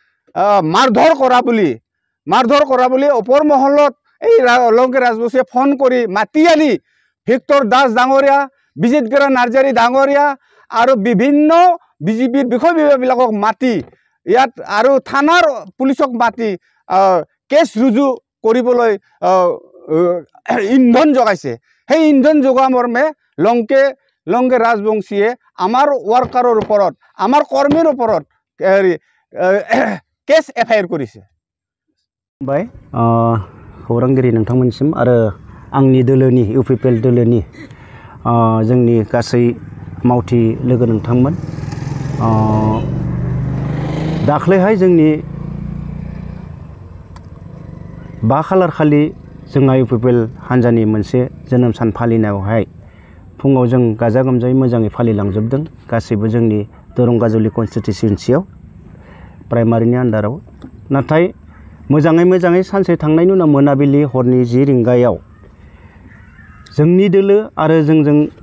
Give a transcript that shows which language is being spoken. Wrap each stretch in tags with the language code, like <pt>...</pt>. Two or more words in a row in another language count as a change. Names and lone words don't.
<as>মাৰধৰ কৰা বুলি ওপৰ মহলত এই লংকে ৰাজবংশীয়ে ফোন কৰি মাতি আনি ভিক্টৰ দাস ডাঙৰীয়া বিজিত গেৰা নাৰ্জাৰী ডাঙৰীয়া আৰু বিভিন্ন বিজেপিৰ বিষয়ববীয়াবিলাকক মাতি ইয়াত আৰু থানাৰ পুলিচক মাতি কেছ ৰুজু কৰিবলৈ ইন্ধন যোগাইছে সেই ইন্ধন যোগোৱা মৰ্মে লংকে ৰাজবংশীয়ে আমাৰ ৱাৰ্কাৰৰ ওপৰত আমাৰ কৰ্মীৰ ওপৰত কেছ এফআইআৰ কৰিছে</as> <brx>बाय खौरांगिरि नोंथांमोनसिम आरो आंनि दोलोनि इउपिपिएल दोलोनि जोंनि गासै मावथि लोगो नोंथांमोन दाख्लैहाय जोंनि 5 खालार खालि जोंहा इउपिपिएल हान्जानि मोनसे जोनोम सान फालिनायावहाय फुङाव जों गाजा गोमजायै मोजाङै फालिलांजोबदों गासैबो जोंनि दरंगाजुलि कन्स्टिट्युएन्सियाव प्राइमारिनि आन्दाराव नाथाय मोजाङै सानसे थांनायनि उनाव मोनाबिलि हरनि 10 रिंगायाव जोंनि दोलो आरो जोंजों</brx>